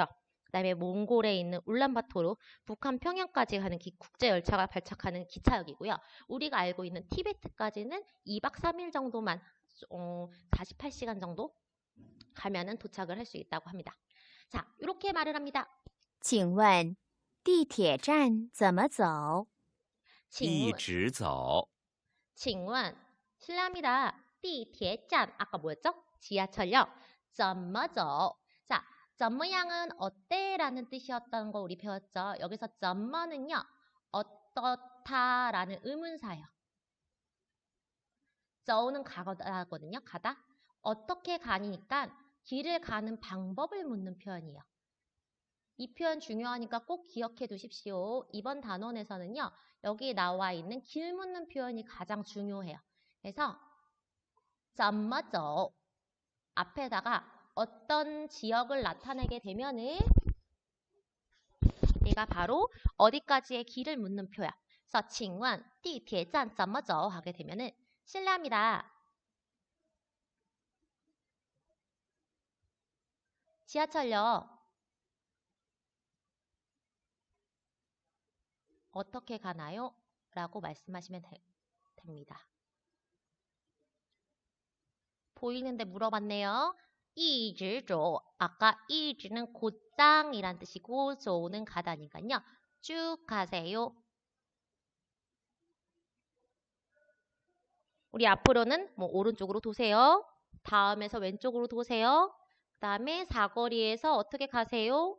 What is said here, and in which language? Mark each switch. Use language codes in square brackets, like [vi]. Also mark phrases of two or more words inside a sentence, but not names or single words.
[ko] 그 다음에 몽골에 있는 울란바토르, 북한 평양까지 가는 국제 열차가 발착하는 기차역이고요. 우리가 알고 있는 티베트까지는 2박 3일 정도만 48시간 정도 가면은 도착을 할 수 있다고 합니다. 자, 이렇게 말을 합니다. [zh] 请问地铁站怎么走？一直走。 [ko] 칭원 실례합니다. 地铁站 아까 뭐였죠? 지하철역. [zh] 怎么走? [ko] 자, 怎么样은 어때라는 뜻이었던 거 우리 배웠죠. 여기서 怎么 는요. 어떻다라는 의문사예요. 走는 가다거든요. 가다. 어떻게 가니까 길을 가는 방법을 묻는 표현이에요. 이 표현 중요하니까 꼭 기억해 두십시오. 이번 단원에서는요. 여기 나와 있는 길 묻는 표현이 가장 중요해요. 그래서 [zh] 怎么走 [ko] 앞에다가 어떤 지역을 나타내게 되면은 얘가 바로 어디까지의 길을 묻는 표현. 그래서 [zh] 请问地铁站怎么走 [ko] 하게 되면은 실례합니다. 지하철역 어떻게 가나요? 라고 말씀하시면 됩니다. 보이는데 물어봤네요. [zh] 一直走 [ko] 아까 一直 는 곧장이란 뜻이고 走는 가다니까요. 쭉 가세요. 우리 앞으로는 뭐 오른쪽으로 도세요. 다음에서 왼쪽으로 도세요. 그 다음에 사거리에서 어떻게 가세요?